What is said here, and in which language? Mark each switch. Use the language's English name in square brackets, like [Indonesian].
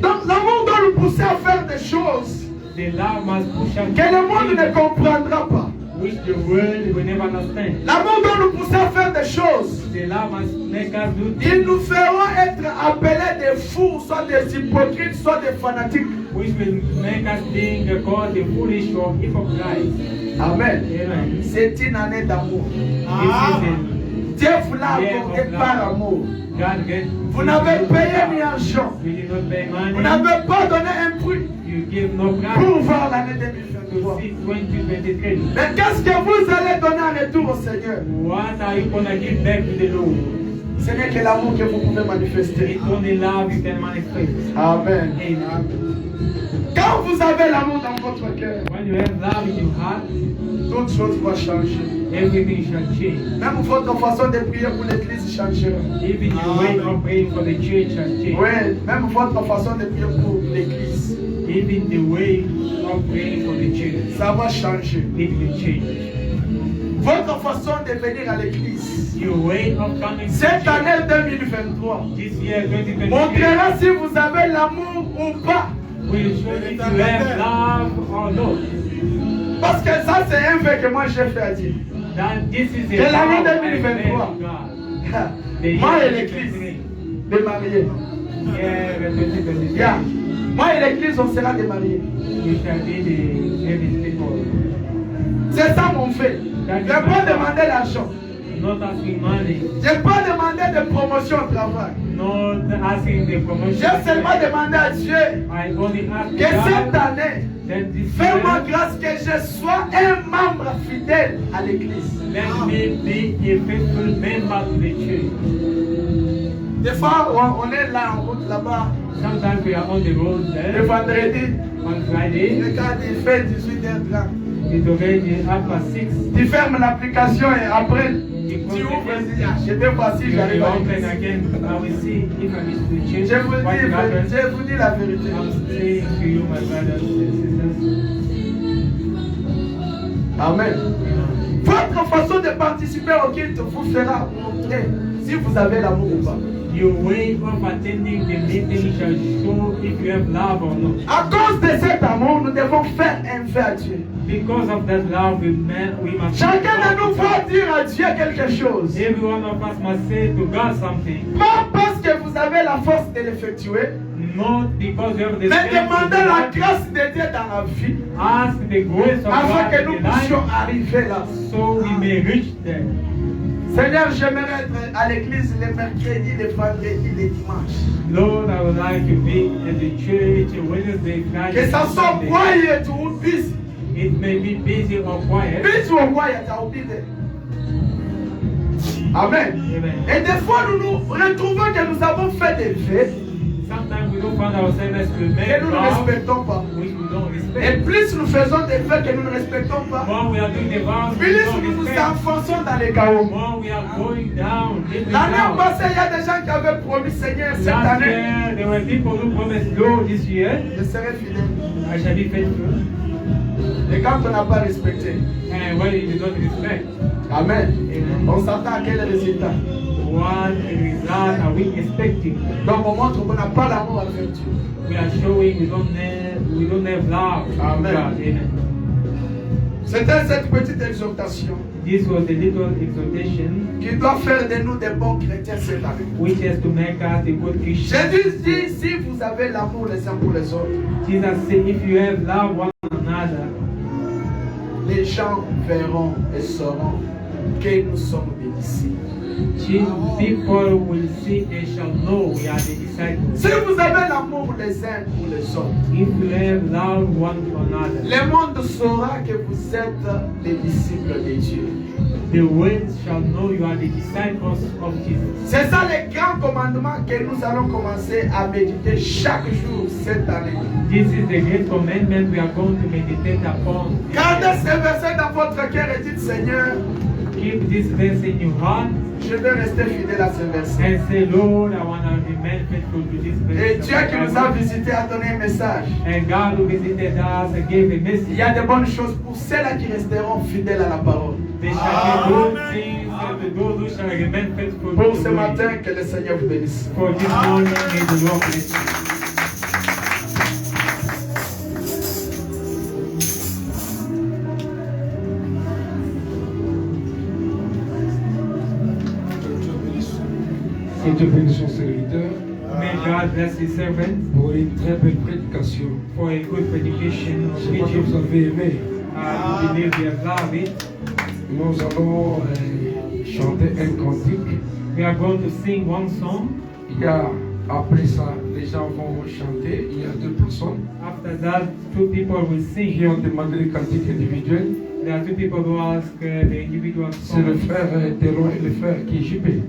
[French] Donc l'amour doit nous pousser à faire des choses [English] The love must push us [French] que le monde ne comprendra pas. [English] which the world will never understand. [French] L'amour doit nous pousser à faire des choses [English] The love must make us do [French] qui [English] things [French] nous feront être appelés des fous, soit des hypocrites, soit des fanatiques. [English] which will make us being called the foolish or hypocrites. [French] Amen. [English] Amen. [French] C'est une année d'amour. [English] This [French] Dieu vous l'a accordé par amour. [English] is God gave. [French] Vous n'avez payé ni argent. [English] You did not pay [French] Vous [English] money. [French] n'avez pas donné un prix [English] You give no [French] pour [English] price [French] voir l'année [English] to [French] 2023. [English] see 2023. [French] Mais qu'est-ce que vous allez donner en retour au Seigneur? [English] What are you gonna give back to the Lord? [French] Ce n'est que l'amour que vous pouvez manifester. [English] It's only love you can manifest. [French] Amen. [English] Amen. [French] Quand vous avez l'amour dans votre cœur, [English] When you have love in your heart, [French] toutes choses vont changer. [English] everything shall change. [French] Même votre façon de prier pour l'église changera. [English] Even your way of praying for the church shall change. [French] Oui, même votre façon de prier pour l'église, [English] Even the way of praying for the church, [French] ça va changer. [English] it will change. [French] Votre façon de venir à l'église, [English] Your way of coming to [French] cette [English] church [French] année 2023, [English] this year 2023 [French] montrera si vous avez l'amour ou pas. [English] will show if you have love or not. [French] Parce que ça, c'est un fait que moi j'ai fait à Dieu. [English] That this is [French] Et [English] a [French] l'année [English] vow I made [French] 2023. [English] to God. The [French] Moi et [English] year [French] l'église, [English] 2023. [French] des mariés. [English] Yeah, 2023. Yeah. [French] Moi et l'église, on sera des mariés. [English] You shall be the heaven people. [French] C'est ça mon fait. Je n'ai pas demandé l'argent. [English] Not asking money, [French] Je n'ai pas demandé de promotion au travail. [English] not asking the promotion. [French] J'ai seulement demandé à Dieu [English] I only ask [French] que cette [English] God [French] année, [English] that this [French] fais-moi [English] year, [French] grâce que je sois un membre fidèle à l'église. [English] let me be a faithful member to the church. [French] Des fois, on est là en route là-bas, [English] Sometimes we are on the road [French] le [English] there [French] vendredi, [English] on Friday. [French] regarde, il fait 18h30. [English] It's already half past 6. [French] Tu fermes l'application et après, [English] You [French] tu [English] close [French] ouvres [English] the [French] et dis, ah, je vais voir si [English] You [French] j'arrive à [English] open [French] l'église. [English] again. I will see if I miss the church. [French] Je vous [English] What will happen? [French] dis la vérité. [English] I'm saying to you, my brothers and sisters. Amen. [French] Votre façon de participer au culte vous fera montrer si vous avez l'amour ou pas. [English] Your way of attending the meeting shall show if you have love or not. [French] À cause de cet amour, nous devons faire un vœu à Dieu. [English] Because of that love, we must. [French] Chacun de nous va dire à Dieu quelque chose. [English] Every one of us must say to God something. [French] Pas parce que vous avez la force de l'effectuer, [English] Not because you have the [French] mais [English] strength to [French] demandez [English] do [French] la [English] that. [French] grâce de Dieu dans la vie [English] Ask the grace of [French] afin [English] God [French] que [English] in [French] nous [English] the [French] puissions [English] life [French] arriver là. [English] so we may reach there. [French] Seigneur, j'aimerais être à l'église les mercredis, les vendredis, les dimanches. [English] Lord, I would like to be at the church Wednesday, Friday, [French] Que ça soit [English] Sunday. quiet ou busy. It may be busy or quiet. Busy ou quiet, I'll be there. Amen. Amen. [French] Et des fois, nous nous retrouvons que nous avons fait des faits [English] Sometimes we don't find ourselves to make [French] que nous ne [English] vows [French] respectons pas. [English] which we don't [French] Et [English] respect. [French] plus nous faisons des faits que nous ne respectons pas, [English] More we are doing the vows we [French] plus [English] don't [French] nous nous [English] respect. [French] enfonçons dans les chaos. [English] More we are going down. Deep [French] L'année [English] down. [French] passée, il y a des gens qui avaient promis, Seigneur, cette [English] Last [French] année, [English] year, there were people who promised, Lord, this year, [French] je serai fidèle. [English] I shall be faithful. [French] Et quand on n'a pas respecté, [English] And when you do not respect, Amen, Amen. [French] on s'attend à quel résultat? [English] what result are we expecting? [French] Donc on montre qu'on n'a pas l'amour avec Dieu. [English] We are showing we don't have love. for Amen. God. Amen. [French] C'était cette petite exhortation [English] This was a little exhortation [French] qui doit faire de nous des bons chrétiens cette année. [English] which has to make us a good Christian. [French] Jésus dit, si vous avez l'amour les uns pour les autres, [English] Jesus said, if you have love one another, [French] les gens verront et sauront que nous sommes des disciples. [English] people will see and shall know we are the disciples. [French] Si vous avez l'amour les uns pour les autres, [English] If you have love one for another, [French] le monde saura que vous êtes les disciples de Dieu. [English] the world shall know you are the disciples of Jesus. [French] C'est ça les grands commandements que nous allons commencer à méditer chaque jour cette année. [English] This is the great commandment we are going to meditate upon. [French] Gardez ces versets dans votre cœur et dites Seigneur, [English] Keep this verse in your heart [French] je vais rester fidèle à ce verset. [English] and say, Lord, I want to remain faithful to this [French] Et [English] verse. [French] Dieu qui nous a visités a donné un message. [English] And God who visited us and gave a [French] Il [English] message. [French] y a de bonnes choses pour ceux-là qui resteront fidèles à la parole. [English] They shall be good things to those who shall remain faithful [French] Pour [English] to [French] ce [English] the word. [French] matin, que le Seigneur vous bénisse. [English] For this morning, may the Lord bless you. [French] Que Dieu bénisse son serviteur [English] May God bless his servant [French] pour une très belle prédication. [English] for a good predication of [French] Je crois que vous [English] preaching. [French] avez aimé. [English] I believe you have loved it. [French] Nous allons chanter un cantique. [English] We are going to sing one song. [French] Il y a, après ça, les gens vont chanter. Il y a deux personnes [English] After that, two people will [French] qui [English] sing. [French] ont demandé les cantiques individuels. [English] There are two people who ask the individual [French] C'est le [English] songs. [French] frère Théron et le frère qui est JP.